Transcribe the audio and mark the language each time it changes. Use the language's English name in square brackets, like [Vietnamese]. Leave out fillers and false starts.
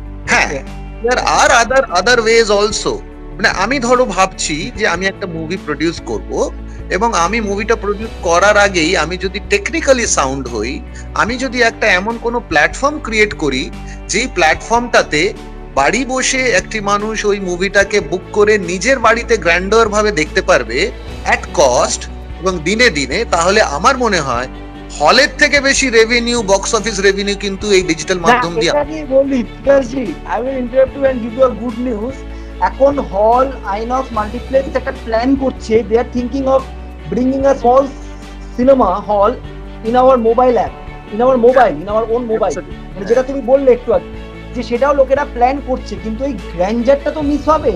[Bangla] হ্যাঁ, [English] there are other ways also, [Bangla] মানে আমি ধরো ভাবছি যে আমি একটা মুভি প্রডিউস করব, এবং আমি মুভিটা প্রডিউস করার আগেই আমি যদি টেকনিক্যালি সাউন্ড হই, আমি যদি একটা এমন কোনো প্ল্যাটফর্ম ক্রিয়েট করি যেই প্ল্যাটফর্মটাতে বাড়ি বসে একটি মানুষ ওই মুভিটাকে বুক করে নিজের বাড়িতে গ্র্যান্ডার ভাবে দেখতে পারবে অ্যাট কস্ট এবং দিনে দিনে, তাহলে আমার মনে হয় হলের থেকে বেশি রেভিনিউ, বক্স অফিস রেভিনিউ কিন্তু এই ডিজিটাল মাধ্যম দিয়ে। [English] I will interrupt you and give you a good news. [Bangla] এখন হল, আইনক্স, মাল্টিপ্লেক্স একটা প্ল্যান করছে। [English] They are thinking of bringing a small cinema hall in our mobile app, in our own mobile. [Bangla] মানে যেটা তুমি বললে একটু আগে, যে সেটাও লোকেরা প্ল্যান করছে, কিন্তু এই গ্র্যান্ডারটা তো মিস হবে।